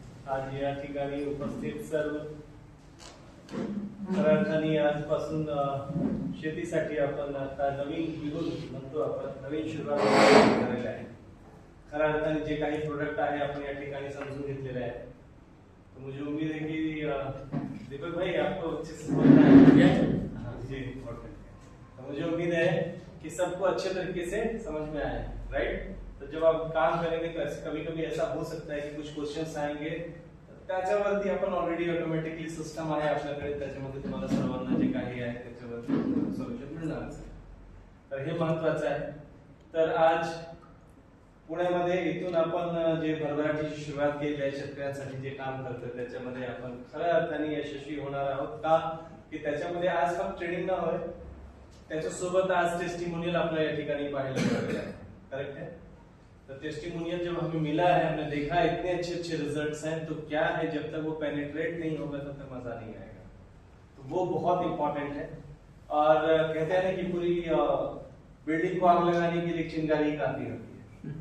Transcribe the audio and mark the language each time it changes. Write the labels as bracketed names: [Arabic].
[Marathi] आज या ठिकाणी उपस्थित सर्व खऱ्या अर्थाने आजपासून शेतीसाठी आपण आता नवीन बिगुन म्हणतो आपण नवीन सुरुवात करायला आहे. खऱ्या अर्थाने जे काही प्रोडक्ट आहे आपण या ठिकाणी समजून घेतलेले आहे. [Hindi] तो मुझे उम्मीद है कि दीपक भाई आपको अच्छे से समझना है जी. तो मुझे उम्मीद है कि सबको अच्छे तरीके से समझ में आए, राइट. तो जब आप काम करेंगे तो ऐसे कभी कभी ऐसा हो सकता है कि कुछ क्वेश्चन्स आएंगे [Marathi] त्याच्यावरती आपण ऑलरेडी ऑटोमॅटिकली सिस्टम आहे आपल्याकडे त्याच्यामध्ये तुम्हाला सर्वांना जे काही आहे त्याच्यावरती सोल्युशन मिळणार. तर हे महत्त्वाचं आहे. तर आज पुण्यामध्ये इथून आपण जे भरभराटीची सुरुवात केली आहे शेतकऱ्यांसाठी जे काम करतोय त्याच्यामध्ये आपण खऱ्या अर्थाने यशस्वी होणार आहोत का की त्याच्यामध्ये आज फक्त ट्रेनिंग न होय त्याच्यासोबत आज टेस्टिमोनियल आपल्या या ठिकाणी पाहायला मिळाले आहे. [Hindi] करेक्ट है. तो टेस्टिमोनियल जब हमें मिला है हमने देखा इतने अच्छे अच्छे रिजल्ट्स हैं तो क्या है जब तक वो पेनिट्रेट नहीं होगा तब तक मजा नहीं आएगा. तो वो बहुत इंपॉर्टेंट है. और कहते हैं ना कि पूरी बिल्डिंग को आग लगाने के लिए चिंगारी काफी होती है.